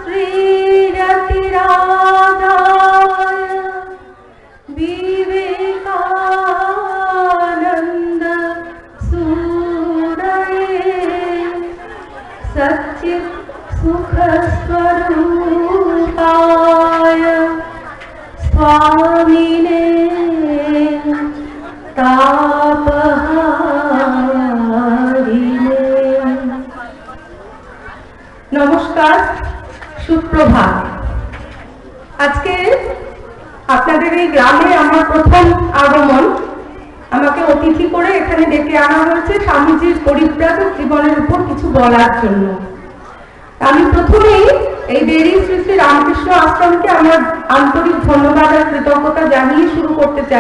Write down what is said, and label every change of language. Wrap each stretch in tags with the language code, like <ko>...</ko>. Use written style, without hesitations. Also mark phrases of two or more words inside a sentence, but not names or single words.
<sa>श्रीयतिराजाय विवेकानन्द सूरये सच्चित् सुखस्वरूपाय स्वामिने तापहारिणे।</sa> <hi>नमस्कार, सुप्रभात।</hi> <bn>আজকে আপনাদের এই গ্রামে আমার প্রথম আগমন। আমাকে অতিথি করে এখানে ডেকে আনা হয়েছে স্বামীজির পরিব্রাজক জীবনের উপর কিছু বলার জন্য। আমি প্রথমেই এই বেরি শ্রী শ্রী রামকৃষ্ণ আশ্রমকে আমার আন্তরিক ধন্যবাদ আর কৃতজ্ঞতা জানিয়ে শুরু করতে চাই।</bn>